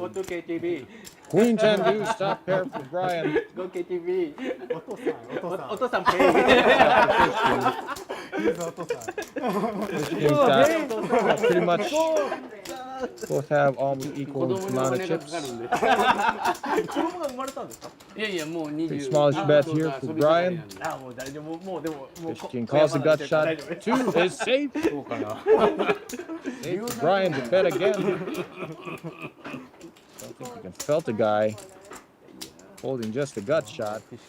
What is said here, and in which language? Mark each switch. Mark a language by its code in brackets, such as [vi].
[en] Go to KTV. Queen 10 deuce, top pair for Brian. Go KTV. お父さん pay. Fish King's got pretty much both have almost equal amount of chips. [ja] 子供が生まれたんですか？いやいや、もう [en] Pretty [ja] 20。 [en] smallish bet here for Brian. [ja] あ、もう大丈夫。もうでも [en] Fish King calls the gut shot. 2 is safe. Safe for Brian to bet again. Don't think you can felt the guy holding just a gut shot.